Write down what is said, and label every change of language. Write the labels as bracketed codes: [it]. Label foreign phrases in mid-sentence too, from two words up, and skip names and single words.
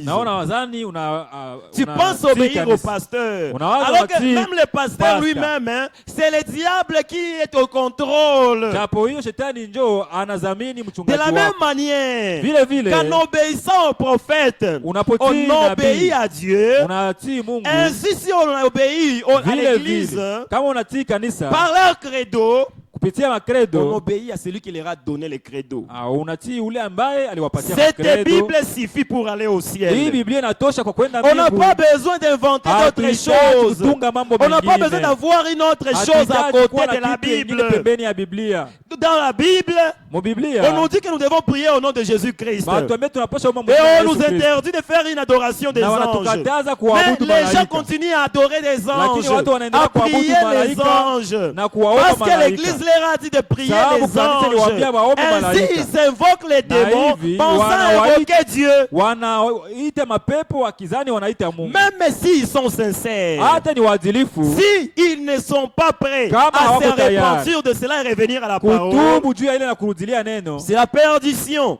[sw] Naona wazani [fr] Tu penses obéir au pasteur. Alors que même le pasteur lui-même, hein, c'est le diable qui est au contrôle. [sw] Japo hiyo shetani njoo anadhamini [fr] De [sw] mchungaji [fr] la [sw] wako. [fr] même manière [sw] Vile vile [fr] qu'en obéissant au prophète, [sw] unapotii [fr] on obéit [sw] nabii, [fr] à Dieu. [sw] unatii Mungu. [fr] Ainsi, si on obéit à [sw] Vile [fr] l'église, [sw] vile kama unatii kanisa [fr] par leur credo, [sw] kupitia [fr] on [sw] makredo, [fr] obéit à celui qui leur a donné le credo. [sw] unatii ule ambaye aliwapatia [fr] Cette [sw] makredo. [fr] Bible suffit pour aller au [sw] Hii [fr] ciel. [sw] Biblia inatosha kwa kwenda [fr] On n'a [sw] mbingu. [fr] pas besoin d'inventer d'autres [sw] Hatuhitaji [fr] choses. [sw] kutunga mambo [fr] On n'a pas [sw] mengine. [fr] besoin d'avoir une autre chose à [sw] Hatuhitaji kuwa [fr] côté [sw] na [fr] de la [sw] kitu kingine [fr] Bible. [sw] pembeni ya Biblia. [fr] Dans la Bible, [sw] Mu Biblia [fr] on nous dit que nous devons prier au nom de Jésus-Christ. [sw] batuambia tunapaswa omba [fr] Et [sw] Mungu [fr] on [sw] Yesu [fr] nous [sw] Kristo. [fr] interdit de faire une adoration des [sw] Na [fr] anges. [sw] wanatukataza [fr] Mais [sw] kuabudu [fr] les gens [sw] malaika. [fr] continuent à adorer des anges, [sw] Lakini watu wanaendelea [fr] à [sw] kuabudu [fr] prier les [sw] malaika [fr] anges. [sw] na kuwaomba [fr] Parce que [sw] malaika. [fr] l'église leur a dit de prier les anges. Ainsi, ils invoquent les démons, pensant invoquer Dieu. Même s'ils sont sincères, s'ils ne sont pas prêts à se repentir de cela et revenir à la parole, c'est la perdition.